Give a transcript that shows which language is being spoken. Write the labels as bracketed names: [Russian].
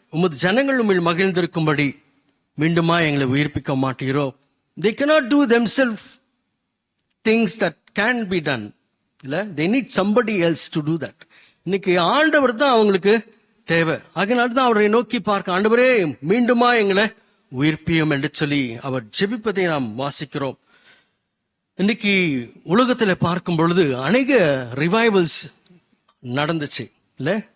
[Tamil] உமது ஜனங்கள் உம்மில் மகிழ்ந்திருக்கும்படி மீண்டுமாய் எங்களை உயிர்ப்பிக்க மாட்டீரோ. [English] They cannot do themselves things that can be done. இல்ல, they need somebody else to do that. [Tamil] இன்னைக்கு ஆண்டவர் தான் அவங்களுக்கு தேவை. அதனால தான் அவரை நோக்கி பார்க்க, ஆண்டவரே மீண்டுமா எங்களை உயிர்ப்பியும் என்று சொல்லி அவர் ஜெபிப்பதை நாம் வாசிக்கிறோம். இன்னைக்கு உலகத்துல பார்க்கும் பொழுது அநேக ரிவைவல்ஸ் நடந்துச்சு இல்ல.